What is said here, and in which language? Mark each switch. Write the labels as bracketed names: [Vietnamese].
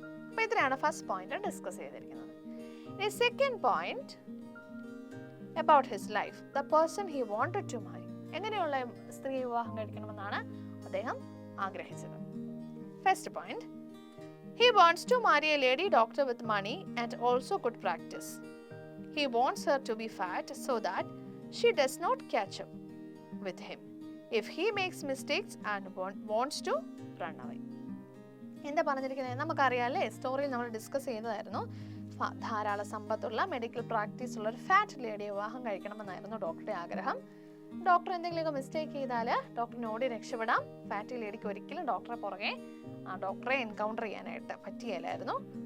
[Malayalam] അപ്പോൾ ഇത്രയാണ് first point discuss ചെയ്തിരിക്കുന്നത്. ഇനി second point, [English] About his life, the person he wanted to marry. [Malayalam] എങ്ങനെയുള്ള സ്ത്രീ വിവാഹം കഴിക്കണമെന്നാണ് അദ്ദേഹം ആഗ്രഹിച്ചത്. [English] First point, he wants to marry a lady doctor with money and also good practice. He wants her to be fat so that she does not catch up with him if he makes mistakes and wants to run away. [Malayalam] എന്താ പറഞ്ഞിരിക്കുന്നത് നമുക്കറിയാം അല്ലേ, സ്റ്റോറിയിൽ നമ്മൾ discuss ചെയ്തതായിരുന്നു. ധാരാളം സമ്പത്തുള്ള medical practice ഉള്ള ഒരു ഫാറ്റ് ലേഡിയെ വിവാഹം കഴിക്കണമെന്നായിരുന്നു ഡോക്ടറുടെ ആഗ്രഹം. ഡോക്ടർ എന്തെങ്കിലുമൊക്കെ മിസ്റ്റേക്ക് ചെയ്താൽ ഡോക്ടറിന് ഓടി രക്ഷപ്പെടാം. ഫാറ്റി ലേഡിക്ക് ഒരിക്കലും ഡോക്ടറെ എൻകൗണ്ടർ ചെയ്യാനായിട്ട് പറ്റിയില്ലായിരുന്നു.